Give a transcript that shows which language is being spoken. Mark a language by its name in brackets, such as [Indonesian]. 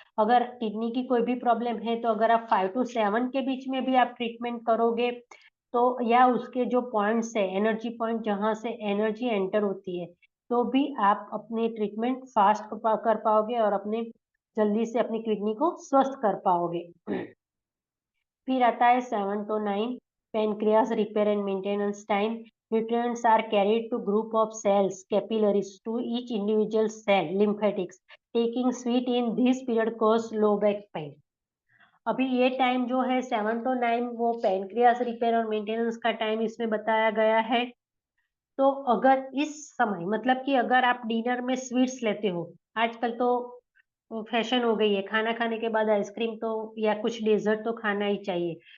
[Hindi] अगर किडनी की कोई भी प्रॉब्लम है तो अगर आप 5 to 7 के बीच में भी आप ट्रीटमेंट करोगे, तो या उसके जो पॉइंट्स है, एनर्जी पॉइंट जहाँ से एनर्जी एंटर होती है, तो भी आप अपनी ट्रीटमेंट फास्ट कर पाओगे और अपने जल्दी से अपनी किडनी को स्वस्थ कर पाओगे। फिर आता है [English] 7 to 9 pancreas repair and maintenance time. Nutrients are carried to group of cells, capillaries to each individual cell, lymphatics. Taking sweet in this period cause low back pain. [Hindi] अभी ये टाइम जो है 7 to 9 वो पेनक्रियास रिपेयर और maintenance का time इसमें बताया गया है। तो अगर इस समय मतलब कि अगर आप डिनर में स्वीट्स लेते हो, आजकल तो फैशन हो गई है, खाना खाने के बाद आइसक्रीम तो या कुछ डेजर्ट तो खाना ही चाहिए।